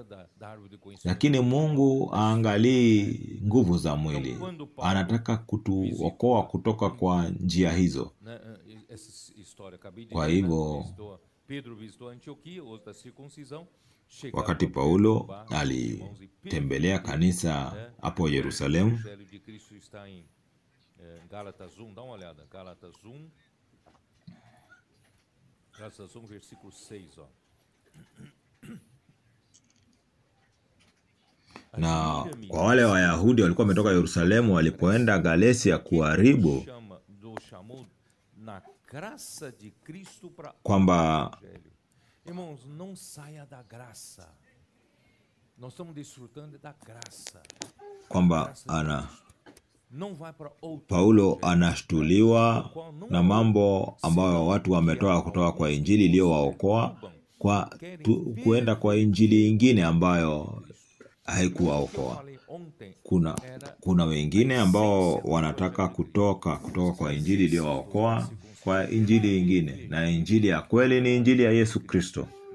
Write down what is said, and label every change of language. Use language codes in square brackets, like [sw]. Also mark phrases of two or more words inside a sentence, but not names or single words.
[sw] Lakini Mungu aangalii nguvu za mwili. Anataka kutuokoa kutoka kwa njia hizo. Kwa hivyo wakati Paulo alitembelea kanisa hapo Yerusalemu, [pt] Gálatas 1, dá uma olhada, Gálatas 1, versículo 6, ó. [sw] Na kwa wale Wayahudi walikuwa wametoka Yerusalemu, walipoenda Galatia kuharibu, kwamba [pt] irmãos, não saia da graça. Nós estamos desfrutando da graça. [sw] Kwamba Paulo anashtuliwa na mambo ambayo watu wametoa kutoka kwa Injili iliyowaokoa kwa kuenda kwa injili ingine ambayo haikuwaokoa. Kuna wengine ambao wanataka kutoka kwa Injili iliyowaokoa kwa injili ingine, na injili ya kweli ni injili ya Yesu Kristo.